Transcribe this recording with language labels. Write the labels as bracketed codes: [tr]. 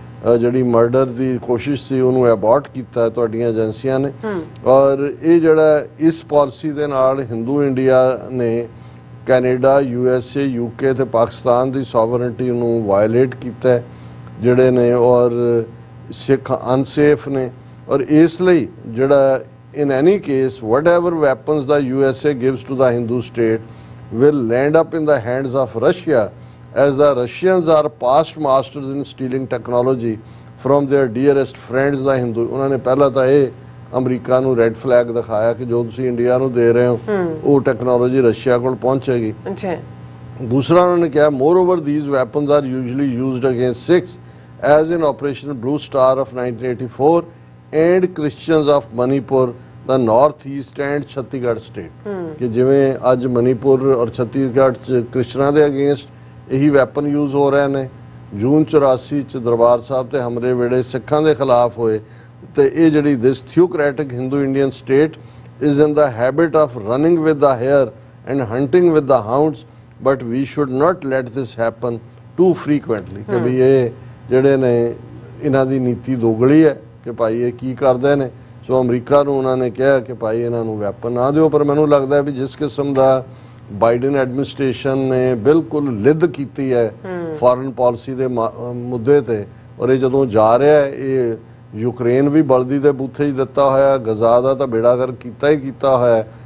[pa] ਜਿਹੜੀ ਮਰਡਰ ਦੀ ਕੋਸ਼ਿਸ਼ ਸੀ ਉਹਨੂੰ ਐਬੋਰਟ ਕੀਤਾ ਤੁਹਾਡੀਆਂ ਏਜੰਸੀਆਂ ਨੇ। ਔਰ ਇਹ ਜਿਹੜਾ ਇਸ ਪਾਲਿਸੀ ਦੇ ਨਾਲ ਹਿੰਦੂ ਇੰਡੀਆ ਨੇ ਕੈਨੇਡਾ, USA, UK ਤੇ ਪਾਕਿਸਤਾਨ ਦੀ ਸੋਵਰਨਟੀ ਨੂੰ ਵਾਇਲੇਟ ਕੀਤਾ ਜਿਹੜੇ ਨੇ, ਔਰ ਸਿੱਖ ਅਨਸੇਫ ਨੇ। ਔਰ ਇਸ ਲਈ ਜਿਹੜਾ [en] in any case whatever weapons the USA gives to the Hindu state will land up in the hands of Russia, as the Russians are past masters in stealing technology from their dearest friends the Hindu। [pa] ਉਹਨਾਂ ਨੇ ਪਹਿਲਾਂ ਤਾਂ ਇਹ America ਨੂੰ red flag ਦਿਖਾਇਆ ਕਿ ਜੋ ਤੁਸੀਂ ਇੰਡੀਆ ਨੂੰ ਦੇ ਰਹੇ ਹੋ ਉਹ ਟੈਕਨੋਲੋਜੀ ਰਸ਼ੀਆ ਕੋਲ ਪਹੁੰਚੇਗੀ। ਦੂਸਰਾ ਉਹਨਾਂ ਨੇ ਕਿਹਾ [en] moreover these weapons are usually used against Sikhs as in Operation Blue Star of 1984 and Christians of Manipur, the North East and Chhattisgarh state। [pa] ਕਿ ਜਿਵੇਂ ਅੱਜ ਮਨੀਪੁਰ ਔਰ ਛੱਤੀਸਗੜ੍ਹ 'ਚ ਕ੍ਰਿਸਚਨਾਂ ਦੇ ਅਗੇਂਸਟ ਇਹੀ ਵੈਪਨ ਯੂਜ਼ ਹੋ ਰਹੇ ਨੇ। ਜੂਨ 84 'ਚ ਦਰਬਾਰ ਸਾਹਿਬ ਤੇ ਹਮਲੇ ਵੇਲੇ ਸਿੱਖਾਂ ਦੇ ਖਿਲਾਫ ਹੋਏ। ਤੇ ਇਹ ਜਿਹੜੀ [en] This theocratic Hindu Indian state is in the habit of running with the hare and hunting with the hounds, but we should not let this happen too frequently। [pa] ਕਿ ਵੀ ਇਹ ਜਿਹੜੇ ਨੇ ਇਹਨਾਂ ਦੀ ਨੀਤੀ ਦੋਗਲੀ ਹੈ ਕਿ ਭਾਈ ਇਹ ਕੀ ਕਰਦੇ ਨੇ। ਸੋ ਅਮਰੀਕਾ ਨੂੰ ਉਹਨਾਂ ਨੇ ਕਿਹਾ ਕਿ ਭਾਈ ਇਹਨਾਂ ਨੂੰ ਵੈਪਨ ਨਾ ਦਿਓ। ਪਰ ਮੈਨੂੰ ਲੱਗਦਾ ਵੀ ਜਿਸ ਕਿਸਮ ਦਾ ਬਾਈਡਨ ਐਡਮਿਨਿਸਟ੍ਰੇਸ਼ਨ ਨੇ ਬਿਲਕੁਲ ਲਿੱਦ ਕੀਤੀ ਹੈ ਫੋਰਨ ਪਾਲਿਸੀ ਦੇ ਮੁੱਦੇ ਤੇ, ਔਰ ਇਹ ਜਦੋਂ ਜਾ ਰਿਹਾ ਹੈ ਇਹ ਯੂਕਰੇਨ ਵੀ ਬਲਦੀ ਦੇ ਬੂਥੇ 'ਚ ਦਿੱਤਾ ਹੋਇਆ, ਗਜ਼ਾ ਦਾ ਤਾਂ ਬੇੜਾਗਰਕ ਕੀਤਾ ਹੀ ਕੀਤਾ ਹੋਇਆ।